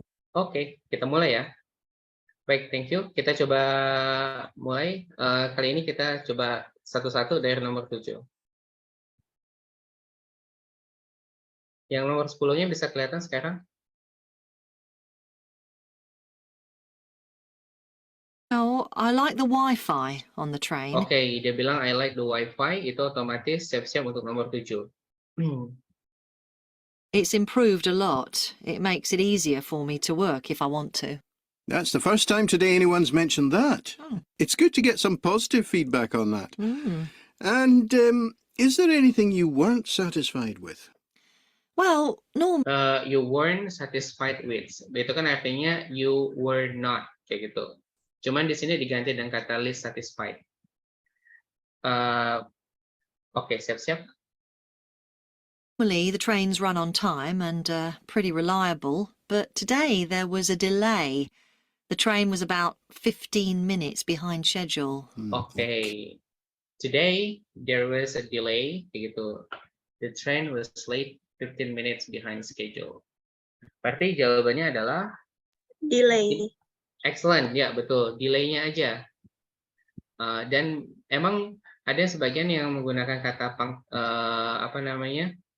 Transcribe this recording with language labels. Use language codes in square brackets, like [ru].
[id] Oke, kita mulai ya. Baik, [en] thank you. [id] Kita coba mulai. Kali ini kita coba satu-satu dari nomor 7. Yang nomor 10-nya bisa kelihatan sekarang? [en] Oh, I like the Wi-Fi on the train. [id] Oke, dia bilang [en] I like the Wi-Fi, [id] itu otomatis siap-siap untuk nomor 7. [en] It's improved a lot. It makes it easier for me to work if I want to. That's the first time today anyone's mentioned that. Oh. It's good to get some positive feedback on that. Mm. And is there anything you weren't satisfied with? Well, You weren't satisfied with. [id] Itu kan artinya [en] you were not, [id] kayak gitu. Cuman di sini diganti dengan kata least satisfied. Oke, siap-siap. [en] normally the trains run on time and are pretty reliable, but today there was a delay. The train was about 15 minutes behind schedule. [id] Oke. [en] Today there was a delay, [id] kayak gitu. [en] The train was late 15 minutes behind schedule. [id] Berarti jawabannya adalah [en] Delay. excellent, [id] ya betul. Delay-nya aja. Dan emang ada sebagian yang menggunakan kata apa namanya?